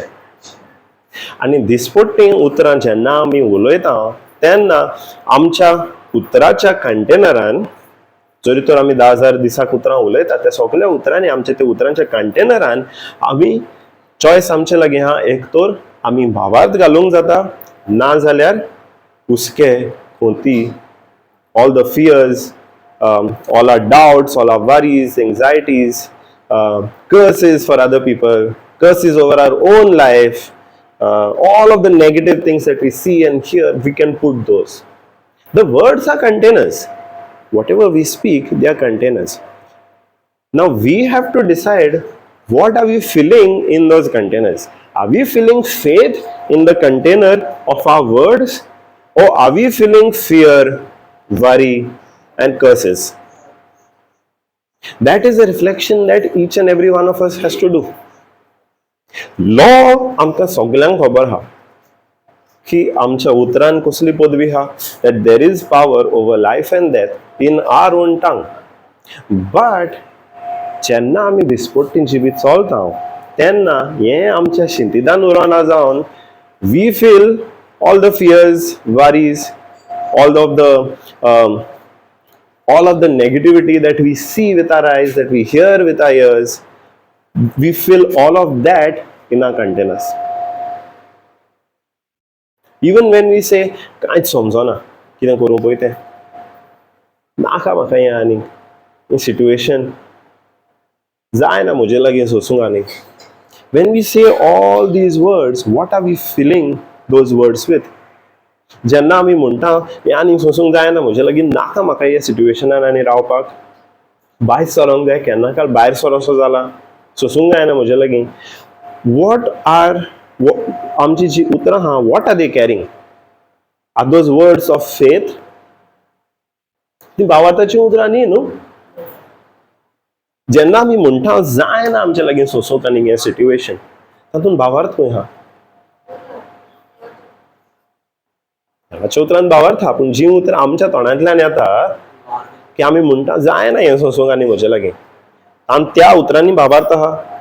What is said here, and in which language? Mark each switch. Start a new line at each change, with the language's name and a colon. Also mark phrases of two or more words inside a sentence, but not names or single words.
Konkani: आनी दिसपट्टी उतरां जेन्ना आमी उलयता तेन्ना आमच्या उतराच्या कंटेनरान, जरी तर आमी 10,000 दिसाक उतरां उलयता, त्या सगळ्या उतरांनी आमच्या त्या उतरांच्या कंटेनरान आमी चॉयस आमचे लागीं आहा. एक तर आमी भावार्थ घालूंक जाता, ना जाल्यार हुस्के, खोंती,
English: all the fears, all our doubts, all our worries, anxieties, curses for other people, curses over our own life, all of the negative things that we see and hear, we can put those. The words are containers. Whatever we speak, they are containers. Now we have to decide, what are we filling in those containers? Are we filling faith in the container of our words, or are we filling fear, worry, and curses. That is a reflection that each and every one of us has to do.
Konkani: Law आमकां सगळ्यांक खबर हा की आमच्या उतरान कसली पदवी हा,
English: that there is power over life and death in our own tongue. But
Konkani: जेन्ना आमी दिसपट्टी जिवीत चलता तेन्ना हें आमच्या शिंतिदान उरोना जावन
English: we feel all the fears, worries, all of the negativity that we see with our eyes, that we hear with our ears, we fill all of that in our containers. Even when we say,
Konkani: कांयच समजना कितें करूं पळय तें, नाका म्हाका हें आनी सिट्युएशन जायना म्हजे लागीं सोंसूंक आनी.
English: When we say all these words, what are we filling those words with?
Konkani: जेन्ना आमी म्हणटा हें आनी सोंसूंक जायना म्हजे लागीं, नाका म्हाका ह्या सिट्युएशनान आनी रावपाक, भायर सरोंक जाय, केन्ना काल भायर सरोसो जाला, सोंसूंक जायना म्हजे लागीं. आमची जी उतरां आहा,
English: what are they carrying? Are those words of faith?
Konkani: ती भावार्थाची उतरां न्ही न्हू. जेन्ना आमी म्हणटा जायना आमचे लागीं सोंसूंक आनी हें सिट्युएशन, तातूंत भावार्थ खंय आहा? हाच्या उतरान भावार्थ आहा, पूण जी उतरां आमच्या तोंडांतल्यान येता की आमी म्हणटा जायना हें सोंसूंक आनी म्हजे लागीं, आनी त्या उतरांनी भावार्थ आहा?